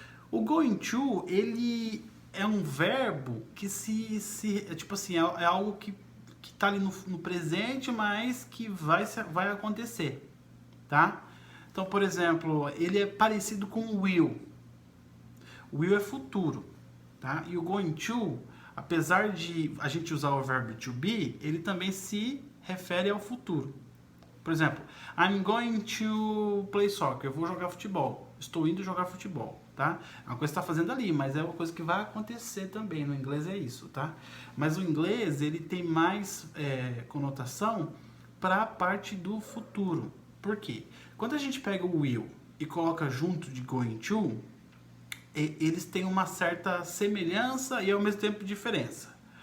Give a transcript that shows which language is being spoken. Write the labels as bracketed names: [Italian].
[Portuguese] O going to, ele é um verbo que tipo assim, é algo que tá ali no presente, mas que vai acontecer, tá? Então, por exemplo, ele é parecido com o will. Will é futuro, tá? E o going to, apesar de a gente usar o verbo to be, ele também se refere ao futuro. Por exemplo, [English] I'm going to play soccer. [Portuguese] Eu vou jogar futebol. Estou indo jogar futebol, tá? É uma coisa que está fazendo ali, mas é uma coisa que vai acontecer também. No inglês é isso, tá? Mas o inglês, ele tem mais conotação para a parte do futuro. Por quê? Quando a gente pega o will e coloca junto de going to, eles têm uma certa semelhança e ao mesmo tempo diferença.